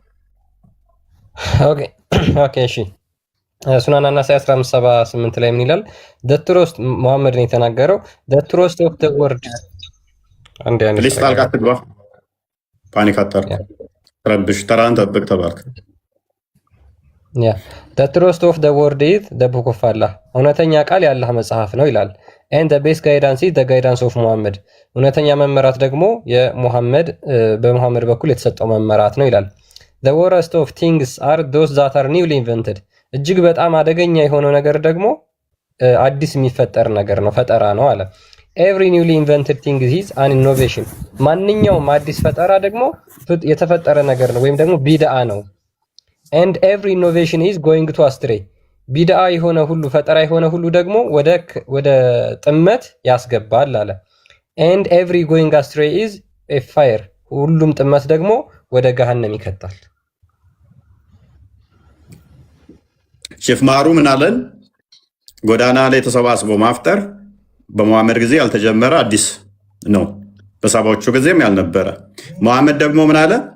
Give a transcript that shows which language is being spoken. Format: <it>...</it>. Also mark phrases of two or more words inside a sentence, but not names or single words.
<am>ኦኬ እሺ። ሱናን አናሳይ 15:78 ላይ ምን ይላል? ደትሮስት መሐመድ ነው የተናገረው።</am> <en>the truth of the word</en> <am>ፕሊዝ ጣልቃ አትግባ። ፓኒክ አታርግ። ረብሽ። ተራን ጠብቅ ተባልክ።</am> <en>the truth of the word is the book of Allah</en> <am>እውነተኛ ቃል የአላህ መጽሐፍ ነው ይላል።</am> <en>and the best guidance is the guidance of Muhammad እውነተኛ</en> <am>መመራት ደግሞ በሙሐመድ በኩል የተሰጠው መመራት ነው ይላል።</am> <en>the worst of things are those that are newly invented</en> <am>እጅግ በጣም አደገኛ የሆነው ነገር ደግሞ አዲስ የሚፈጠር ነገር ነው፣ ፈጠራ ነው አለ።</am> <en>every newly invented thing is an innovation</en> <am>ማንኛውም አዲስ ፈጠራ ደግሞ የተፈጠረ ነገር ነው ወይም ደግሞ ቢድዓ ነው።</am> <en>and every innovation is going to astray</en> <am>ቢድዓ የሆነ ሁሉ ፈጠራ የሆነ ሁሉ ደግሞ ወደ ጥመት ያስገባል አለ።</am> <en>and every going astray is a fire</en> <am>ሁሉም ጥመት ደግሞ ወደ ገሃነም ይከታል። ሼፍ ማሩ ምን አለን? ጎዳና ላይ ተሰባስቦ ማፍጠር በመሐመድ ጊዜ ያልተጀመረ አዲስ ነው፣ በሳባዎቹ ጊዜም ያልነበረ። መሐመድ ደግሞ ምን አለ?</am>